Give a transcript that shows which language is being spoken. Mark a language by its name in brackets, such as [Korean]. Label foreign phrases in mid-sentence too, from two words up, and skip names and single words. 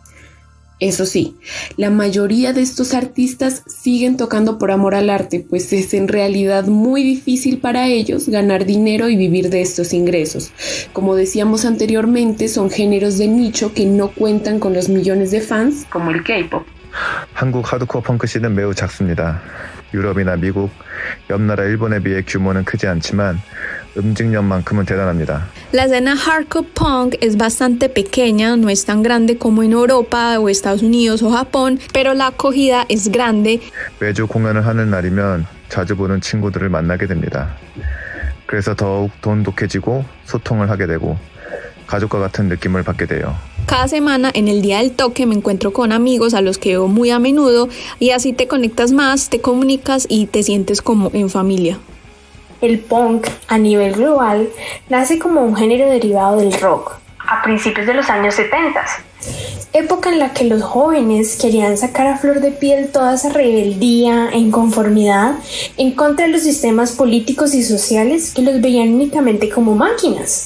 [Spanish] Eso sí, la mayoría de estos artistas siguen tocando por amor al arte, pues es en realidad muy difícil para ellos ganar dinero y vivir de estos ingresos. Como decíamos anteriormente, son géneros de nicho que no cuentan con los millones de fans como el K-pop. [Korean] 한국 하드코어 펑크 씬은 매우 작습니다. 유럽이나 미국, 옆나라 일본에 비해 규모는 크지 않지만 음직력만큼은 대단합니다. [Spanish] La escena [English] hardcore punk [Spanish] es bastante pequeña, no es tan grande como en Europa o Estados Unidos o Japón, pero la acogida es grande. [Korean] 매주 공연을 하는 날이면 자주 보는 친구들을 만나게 됩니다. 그래서 더욱 돈독해지고 소통을 하게 되고 가족과 같은 느낌을 받게 돼요. [Spanish] Cada semana en el día del toque me encuentro con amigos a los que veo muy a menudo, y así te conectas más, te comunicas y te sientes como en familia. El punk, a nivel global, nace como un género derivado del rock, a principios de los años 70, época en la que los jóvenes querían sacar a flor de piel toda esa rebeldía e inconformidad en contra de los sistemas políticos y sociales que los veían únicamente como máquinas.